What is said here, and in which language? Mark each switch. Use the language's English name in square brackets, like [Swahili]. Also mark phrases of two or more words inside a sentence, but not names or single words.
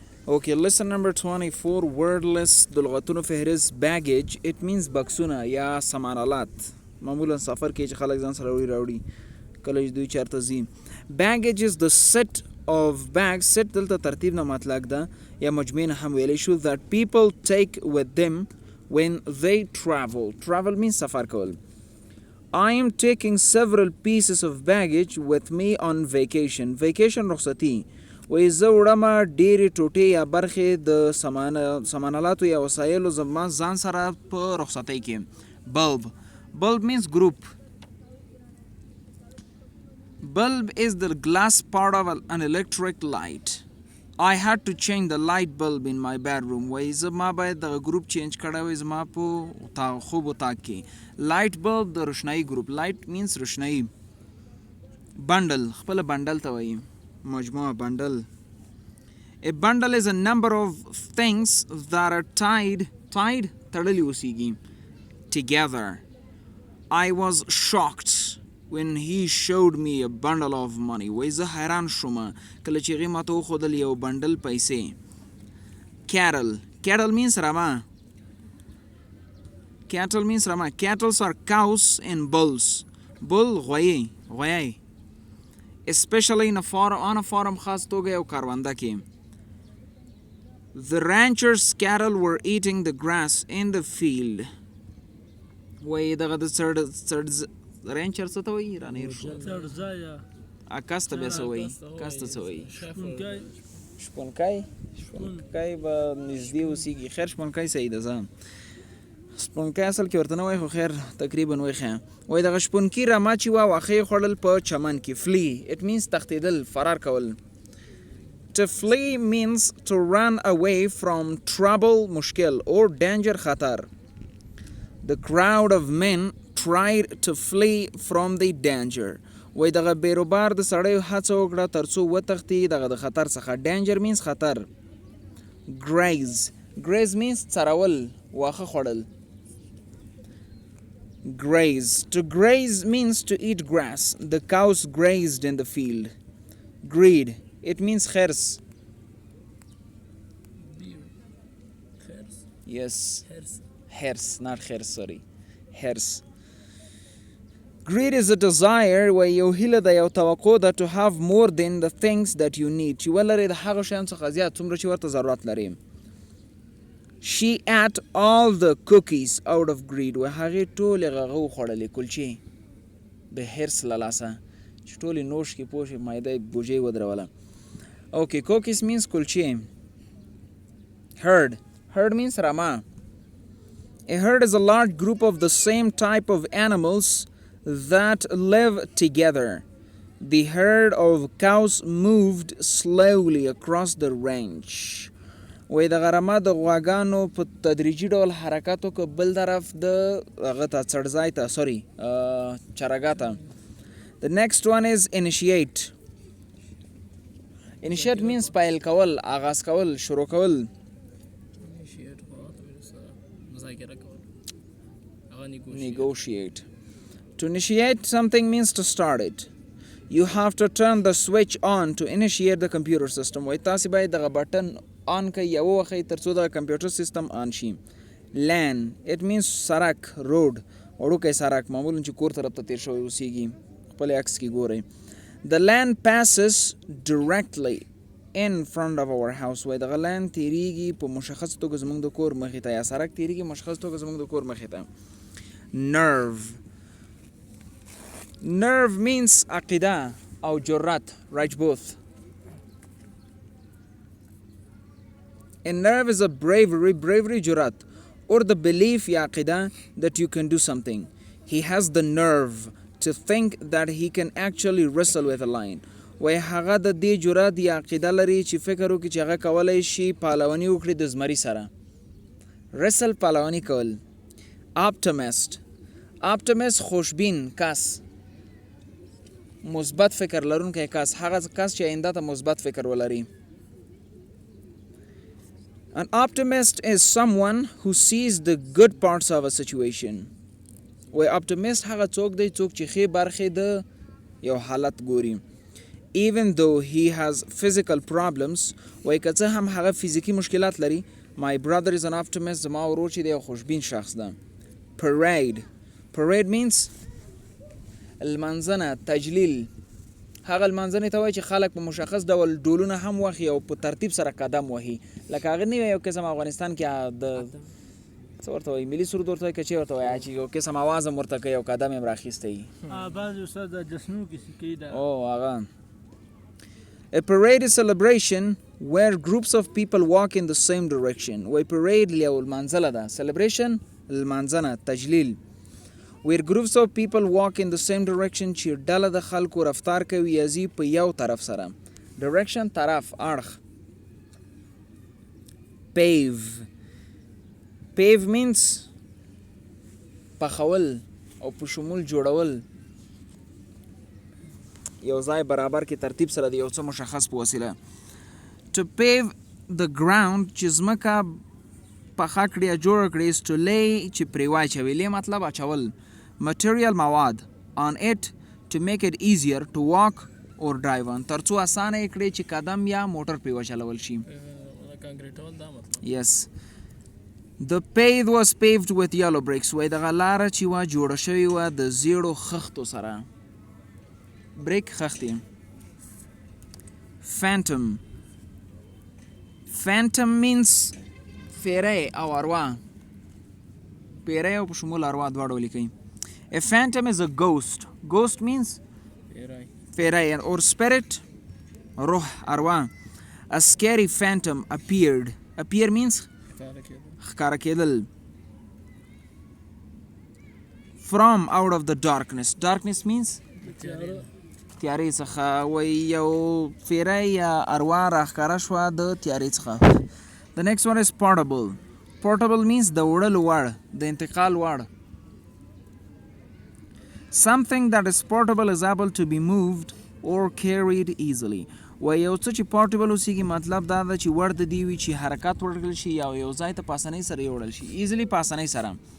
[English] Okay, lesson number 24 wordless [Pashto] د لغتونو فهرست [English] baggage. It means [Pashto] بکسونه یا سمانالات معمولا سفر کې چې خلک ځان سره راوړي کله چې دوی چېرته ځي. [English] Baggage is the set of bags. [Pashto] set دلته ترتیب نه مطلق ده یا مجموعه نه هم ویلی شو [English] that people take with them when they travel. Travel means [Pashto] سفر کول. [English] I am taking several pieces of baggage with me on vacation. Vacation رخصتي. [Pashto] وای زه وړم ډېرې ټوټې یا برخې د سمانالاتو یا وسایلو زما ځان سره په رخصتۍ کې. [English] Bulb means group. Bulb is the glass part of an electric light. I had to change the light bulb in my bedroom. [Pashto] وای زما باید دغه ګروپ چینج کړی وای زما په خوب اتاق کې. [English] light bulb [Pashto] د روشنایي ګروپ. [English] light means [Pashto] روشنایي. bundle خپله بنډل ته وایي مجموعه bundle. [English] A bundle is a number of things that are tied [Pashto] تړلی اوسیږي [English] together. I was shocked when he showed me a bundle of money. [Pashto] وای زه حیران شوم کله چې هغې ماته وښودل یو بنډل پیسې. [English] cattle means رمه. Cattle are cows and bulls. bull غویی especially on a farm [Pashto] خاص توګه یو کارونده کې. [English] The ranchers' cattle were eating the grass in the field. [Pashto] وای دغه د څړ رینچر څه ته وایي رانه هېر شو. کس ته بیا څه وایي کس ته څه وایي شپونکی به نږدې اوسیږي. خیر شپونکی صحیح ده ځه شپونکی اصل کې ورته نه وایي خو خیر تقریبا وایي ښه. وایي دغه شپونکي رمه چې وه واښه یې خوړل په چمن کې. [English] flee it means [Pashto] تښتېدل فرار کول. [English] To flee means to run away from trouble مشکل or danger خطر. The crowd of men tried to flee from the danger. [Pashto] وای دغه بیروبار د سړیو هڅه وکړه تر څو وتښتي دغه د خطر څخه. [English] danger means خطر. graze means [Pashto] څرول واښه خوړل. [English] To graze means to eat grass. The cows grazed in the field. Greed it means خرس. Yes. Hers, not خرس, sorry. Hers. Greed is a desire where [Pashto] یو هیله ده یو توقع ده [English] to have more than the things that you need. [Pashto] چې ولرې د هغه شیانو څخه زیات څومره چې ورته ضرورت لرې. [English] She ate all the cookies out of greed. [Pashto] و هغې ټولې هغه وخوړلې کلچې د حرص له لاسه چې ټولې نوش کې پوه شي معده یې بوجۍ ودروله. [English] Okay, cookies means کلچې. Herd means رمه. A herd is a large group of the same type of animals that live together. The herd of cows moved slowly across the range. [Pashto] وای د غرمه د غواګانو په تدریجي ډول حرکت وکړه بل طرف د هغه ته څړځای ته چرګا ته. [English] The next one is initiate. Initiate means [Pashto] پیل کول آغاز کول شروع کول. [English] Negotiate. To initiate something means to start it. You have to turn the switch on to initiate the computer system. [Pashto] وای تاسې باید دغه بټن آن کړئ یا ووهئ تر څو دغه کمپیوټر سیستم آن شي. [English] Lane it means [Pashto] سړک روډ وړوکی سړک معمولا چې کور طرف ته تیر شوی اوسیږي خپل عکس کې ګورئ. [English] The land passes directly in front of our house. [Pashto] وای دغه لین تیریږي په مشخص توګه زموږ د کور مخې ته یا سړک تیریږي مشخص توګه زموږ د کور مخې ته. [English] Nerve means [Pashto] عقیده او جرأت. [English] Right both. A nerve is a bravery جرأت or the belief یا عقیده that you can do something. He has the nerve to think that he can actually wrestle with a lion. [Pashto] وای هغه د دې جرأت یا عقیده لري چې فکر وکړي چې هغه کولی شي پهلواني وکړي د زمري سره. wrestle پهلواني کول. optimist خوشبین کس مثبت فکر لرونکی کس هغه کس چې آینده ته مثبت فکر ولري. [English] An optimist is someone who sees the good parts of a situation. [Pashto] وای optimist هغه څوک دی څوک چې ښې برخې د یو حالت ګوري. [English] even though he has physical problems [Pashto] وای که څه هم هغه فیزیکی مشکلات لري [English] my brother is an optimist [Pashto] زما ورور چې دی یو خوشبین شخص ده [English] parade means [Pashto] المنځنه تجلیل هغه المنځنې ته وایي چې خلک په مشخص ډول ډولونه هم وهي او په ترتیب سره قدم وهي لکه هغه نه یو قسم افغانستان کې د څه ورته وایي ملي سرود ورته وایي که چې ورته وایي چې یو قسم اواز هم ورته کوي او قدم یې هم راخیستی وي بعضې استاد د جشنونو کې کوي دا [English] هغه A parade is celebration where groups of people walk in the same direction. [Pashto] وای parade یو المنځله ده celebration المنځنه تجلیل [English] where groups of people walk in the same direction [Pashto] چې ډله د خلکو رفتار کوي یا ځي په یو طرف سره direction طرف اړخ [English] pave means [Pashto] پخول او په شمول جوړول یو ځای برابر کې ترتیب سره د یو څه مشخص په وسیله [English] to pave the ground [Pashto] چې ځمکه پخه کړي یا جوړه کړي [English] is to lay [Pashto] چې پرې واچوي lay مطلب اچول material مواد [English] on it to make it easier to walk or drive on [Pashto] تر څو اسانه یې کړي چې قدم یا موټر پرې وچلول شي [English] yes the path was paved with yellow bricks [Pashto] وای دغه لاره چې وه جوړه شوې وه د زیړو خښتو سره break خښتې phantom means فیری او اروا پیری او په شمول اروا دواړه ولیکئ a phantom is a ghost means فیری or spirit روح اروا a scary phantom appear means ښکاره کېدل [English] from out of the darkness means [Pashto] تیارې څخه وای یو فیری یا اروا راښکاره شوه د تیارې څخه [English] The next one is portable means [Pashto] د وړلو وړ د انتقال وړ [English] something that is portable is able to be moved or carried easily [Pashto] وای یو څه چې portable اوسیږي مطلب دا ده چې وړ د دې وي چې حرکت ورکړل شي یا یو ځای ته په اسانۍ سره یوړل شي easily په اسانۍ سره